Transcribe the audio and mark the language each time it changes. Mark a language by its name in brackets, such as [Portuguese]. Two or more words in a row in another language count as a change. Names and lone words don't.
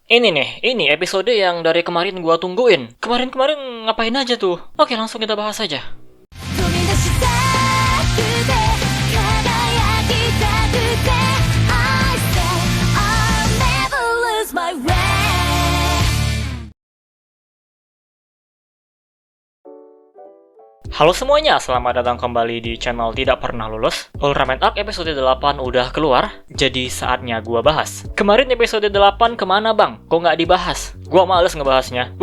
[Indonesian] Ini episode yang dari kemarin gua tungguin. Kemarin ngapain aja tuh? Oke, langsung kita bahas aja. [Japanese] 飛び出したくて輝きたくて [English] I say I'll never lose my way. [Indonesian] Halo semuanya, selamat datang kembali di channel Tidak Pernah Lulus. Ultraman Arc episode 8 udah keluar, jadi saatnya gua bahas. Kemarin episode 8 kemana bang? Kok nggak dibahas? Gua males ngebahasnya.